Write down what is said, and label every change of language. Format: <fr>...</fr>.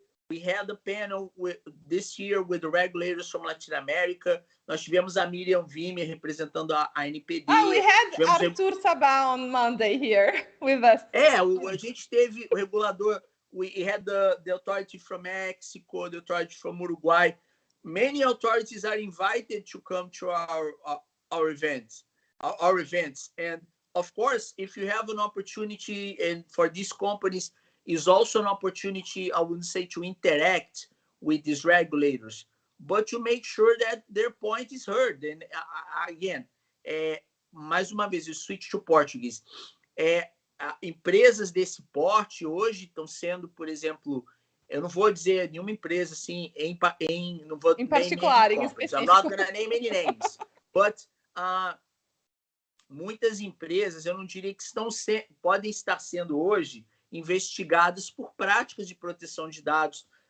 <en>We had a panel this year with the regulators from Latin America.</en> <pt>Nós tivemos a Miriam Wimmer representando a NPD.</pt> <en>We had Arthur Sabah on Monday here with us.</en> <pt>A gente teve o regulador.</pt> <en>We had the authority from Mexico, the authority from Uruguay. Many authorities are invited to come to our events. And of course, if you have an opportunity, and for these companies, is also an opportunity, I wouldn't say to interact with these regulators, but to make sure that their point is heard. And again,</en> <pt>mais uma vez, eu</pt> <en>switch to Portuguese.</en> <pt>Empresas desse porte hoje estão sendo, por exemplo, eu não vou dizer nenhuma empresa assim em particular, em específico.</pt> <en>I'm not gonna name any names, but</en> <pt>muitas empresas, eu não diria que podem estar sendo hoje investigadas por práticas de proteção de dados.</pt>